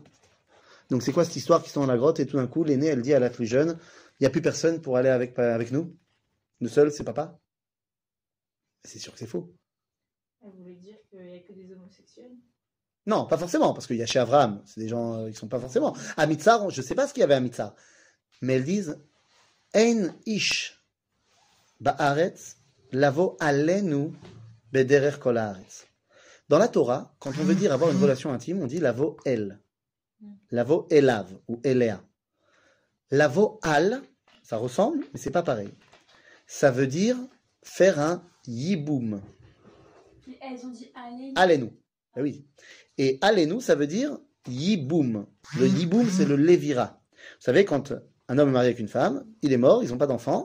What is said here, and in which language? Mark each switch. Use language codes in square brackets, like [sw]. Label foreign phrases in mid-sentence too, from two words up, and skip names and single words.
[fr] Donc c'est quoi cette histoire qui sont dans la grotte et tout d'un coup l'aînée elle dit à la plus jeune, il n'y a plus personne pour aller avec nous? Nous seuls, c'est papa? C'est sûr que c'est faux. Elle voulait dire qu'il n'y a que des homosexuels. Non, pas forcément, parce qu'il y a chez Abraham, c'est des gens qui ne sont pas forcément. À Mitzar, je ne sais pas ce qu'il y avait à Mitzar, mais elles disent [he] אין איש בארץ לבוא עלינו כדרך כל הארץ. [fr] Dans la Torah, quand on veut dire avoir une relation intime, on dit [he] לבוא אל, לבוא אליו [fr] ou elea. [he] לבוא על, [fr] ça ressemble, mais c'est pas pareil. Ça veut dire faire un yiboum. Puis elles ont dit allez. Alenu. Ah oui. Et alenu, ça veut dire yiboum. Le yiboum, c'est le levira. Vous savez, quand un homme est marié avec une femme, il est mort, ils n'ont pas d'enfant.